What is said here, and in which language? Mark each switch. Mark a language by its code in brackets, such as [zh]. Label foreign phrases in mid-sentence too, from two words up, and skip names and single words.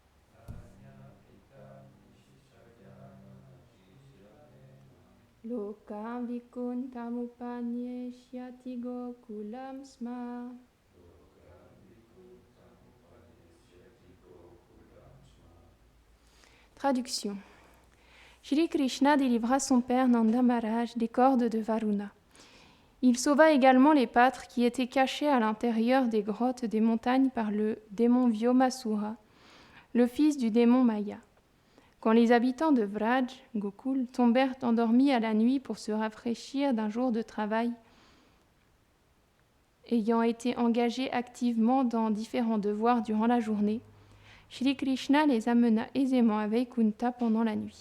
[sa] Lokam vikuntam upanyeshyati gokulam sma. [fr] Traduction. Shri Krishna délivra son père Nanda Maharaj des cordes de Varuna. Il sauva également les pâtres qui étaient cachés à l'intérieur des grottes des montagnes par le démon Vyomasura, le fils du démon Maya. Quand les habitants de Vraj, Gokul, tombèrent endormis à la nuit pour se rafraîchir d'un jour de travail, ayant été engagés activement dans différents devoirs durant la journée, Shri Krishna les amena aisément à Vaikunta pendant la nuit.